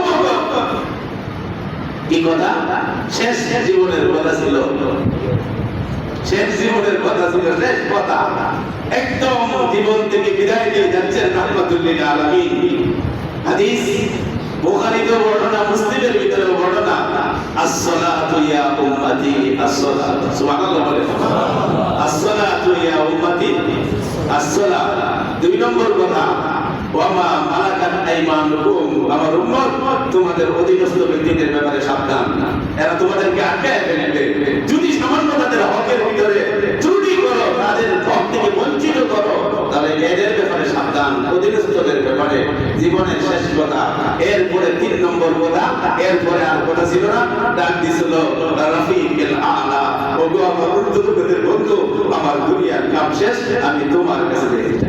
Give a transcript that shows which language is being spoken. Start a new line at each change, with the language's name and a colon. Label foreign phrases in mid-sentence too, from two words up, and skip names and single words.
Bangla: কি কথা? শেষ জীবনের কথা ছিল, শেষ জীবনের কথা ছিল, শেষ কথা। একদম জীবন থেকে বিদায় নিয়ে যাচ্ছেন
Arabic: رحمة للعالمين.
Bangla: হাদিস বুখারীতে বর্ণনা, মুসলিমের ভিতরে বর্ণনা,
Arabic: as-salatu ya ummati, as-salatu,
Bangla: সুবহানাল্লাহ বলে,
Arabic: as-salatu ya ummati, as-salat।
Bangla: দুই নম্বর কথা,
Arabic: وما ملكت أيمانكم,
Bangla: আমার উম্মত তোমাদের অধীনস্থ ব্যক্তিদের ব্যাপারে সাবধান। এরা তোমাদেরকে আটকায় ফেলবে। যদি সামান্য তাদের হকের ভিতরে ত্রুটি করো, তাদের হক থেকে বঞ্চিত করো, তাহলে এদের ব্যাপারে সাবধান, অধীনস্থদের ব্যাপারে। জীবনের শেষ কথা। এরপরে 3 নম্বর কথা, এরপরে আর কথা ছিল না, ডাক দিছিল
Arabic: الرفيق الأعلى,
Bangla: ওগো আমার ঊর্ধ্বতনের বন্ধু, আমার দুনিয়ার কাম শেষ, আমি তোমার কাছে যেতে চাই।